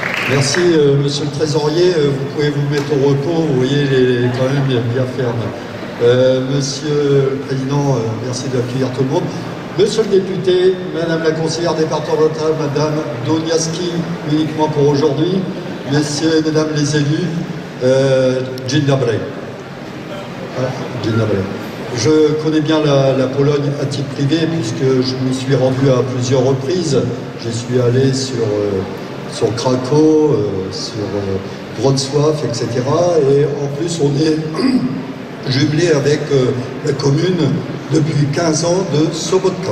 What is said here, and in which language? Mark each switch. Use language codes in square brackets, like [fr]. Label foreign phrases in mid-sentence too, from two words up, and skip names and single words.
[fr] Merci, monsieur le trésorier. Vous pouvez vous mettre au repos. Vous voyez, il est quand même bien ferme. Monsieur le président, merci d'accueillir tout le monde. Monsieur le député, madame la conseillère départementale, madame Doniaski, uniquement pour aujourd'hui, messieurs et mesdames les élus, [pl] Dzień dobry. Dzień dobry. [fr] Je connais bien la Pologne à titre privé puisque je m'y suis rendu à plusieurs reprises. Je suis allé sur Krakow, sur Wrocław, etc. Et en plus, on est jumelé avec la commune depuis 15 ans de Sobotka.